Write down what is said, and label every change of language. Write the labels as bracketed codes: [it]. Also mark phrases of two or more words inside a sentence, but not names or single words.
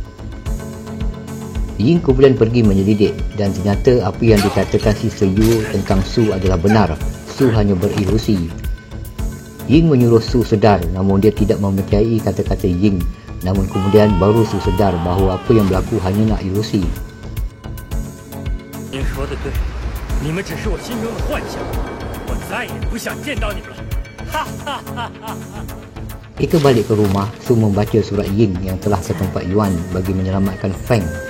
[ms] Ying kemudian pergi menyelidik dan ternyata apa yang dikatakan Sisa Yu tentang Su adalah benar. Su hanya berilusi. Ying menyuruh Su sedar, namun dia tidak mempercayai kata-kata Ying. Namun kemudian baru Su sedar bahawa apa yang berlaku hanya nak ilusi. [zh] Ying说的对，你们只是我心中的幻想，我再也不想见到你们了。 [ms] Ketika balik ke rumah, Su membaca surat Ying yang telah ke tempat Yuan bagi menyelamatkan Feng.